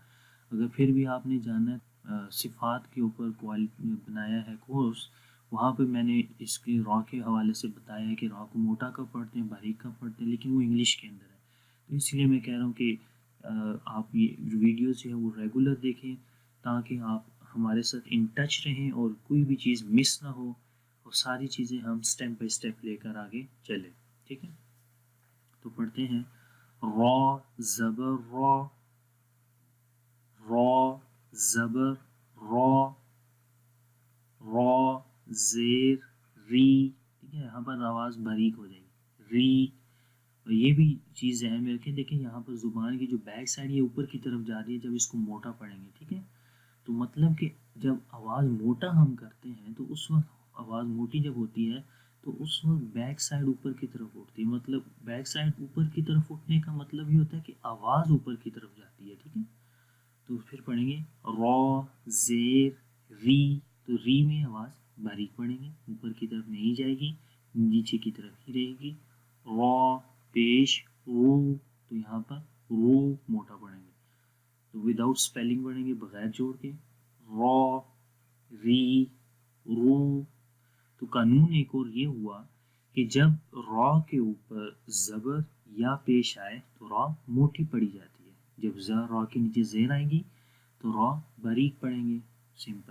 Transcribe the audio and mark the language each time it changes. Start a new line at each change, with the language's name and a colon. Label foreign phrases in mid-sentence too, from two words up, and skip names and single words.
Urdu: اگر پھر بھی آپ نے جانا صفات کے اوپر بنایا ہے کورس، وہاں پہ میں نے اس کی را کے حوالے سے بتایا ہے کہ را کو موٹا کب پڑھتے ہیں، باریک کب پڑھتے ہیں، لیکن وہ انگلش کے اندر ہے، تو اس لیے میں کہہ رہا ہوں کہ آپ یہ ویڈیوز جو ہے وہ ریگولر دیکھیں، تاکہ آپ ہمارے ساتھ
English: in touch
Urdu: رہیں اور کوئی بھی چیز مس نہ ہو، اور ساری چیزیں ہم
English: step by step
Urdu: لے کر آگے چلیں، ٹھیک ہے۔ تو پڑھتے ہیں را زبر را، را زبر را، را زیر ری، ٹھیک ہے، یہاں پر آواز باریک ہو جائے گی، ری۔ اور یہ بھی چیز ذہن میں رکھیں، دیکھیں یہاں پر زبان کی جو
English: back side
Urdu: یہ اوپر کی طرف جا رہی ہے جب اس کو موٹا پڑھیں گے، ٹھیک ہے۔ تو مطلب کہ جب آواز موٹا ہم کرتے ہیں تو اس وقت آواز موٹی جب ہوتی ہے تو اس وقت
English: back side
Urdu: اوپر کی طرف اٹھتی ہے، مطلب
English: back side
Urdu: اوپر کی طرف اٹھنے کا مطلب یہ ہوتا ہے کہ آواز اوپر کی طرف جاتی ہے، ٹھیک ہے۔ تو پھر پڑھیں گے را زیر ری، تو ری میں آواز باریک پڑھیں گے، اوپر کی طرف نہیں جائے گی، نیچے کی طرف ہی رہے گی۔ را پیش رو، تو یہاں پر رو موٹا پڑھیں گے، تو
English: without spelling
Urdu: پڑھیں گے، بغیر جوڑ کے، را ری رو۔ تو قانون ایک اور یہ ہوا کہ جب را کے اوپر زبر یا پیش آئے تو را موٹی پڑھی جاتی ہے، جب را کے نیچے زیر آئے گی تو را باریک پڑھیں گے، سمپل.